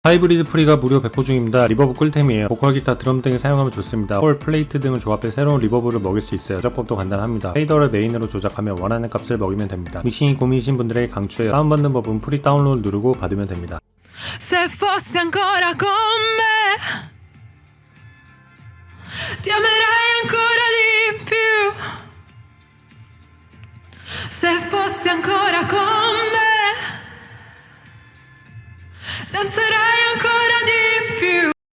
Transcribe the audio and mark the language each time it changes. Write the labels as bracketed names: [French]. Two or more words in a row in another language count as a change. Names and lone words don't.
[Korean] 하이브리드 프리가 무료 배포 중입니다. 리버브 꿀템이에요. 보컬, 기타, 드럼 등을 사용하면 좋습니다. 홀, 플레이트 등을 조합해 새로운 리버브를 먹일 수 있어요. 조작법도 간단합니다. 페이더를 메인으로 조작하면 원하는 값을 먹이면 됩니다. 믹싱이 고민이신 분들에게 강추해요. 다운받는 법은 프리 다운로드 누르고 받으면 됩니다. [Italian] Se fossi ancora con me, ti amerei ancora di più. Se fossi ancora con me, danzerei ancora di più.